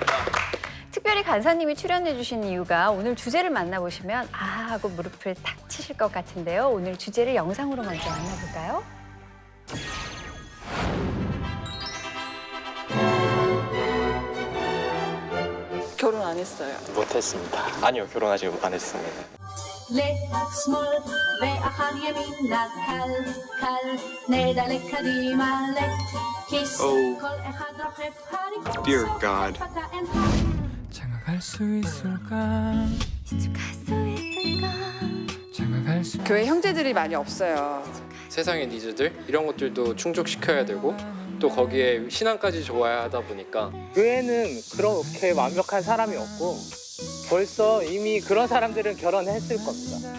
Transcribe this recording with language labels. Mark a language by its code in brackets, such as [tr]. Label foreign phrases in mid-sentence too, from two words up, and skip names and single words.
[ko] 특별히 간사님이 출연해 주신 이유가 오늘 주제를 만나보시면 아 하고 무릎을 탁 치실 것 같은데요. 오늘 주제를 영상으로 먼저 만나볼까요? 결혼 안 했어요. 못했습니다. 아니요, 결혼하지 안 했습니다. [he] לך שמאל ואחר ימינה קל קל נדלק קדימה לך כיס [en] Oh, [he] כל אחד רוכב הרים [en] dear God. [ko] 장가갈 수 있을까? 장가갈 수 교회 형제들이 많이 없어요. 세상의 니즈들 이런 것들도 충족시켜야 되고 또 거기에 신앙까지 좋아야 하다 보니까 교회는 그렇게 완벽한 사람이 없고 벌써 이미 그런 사람들은 결혼했을 겁니다.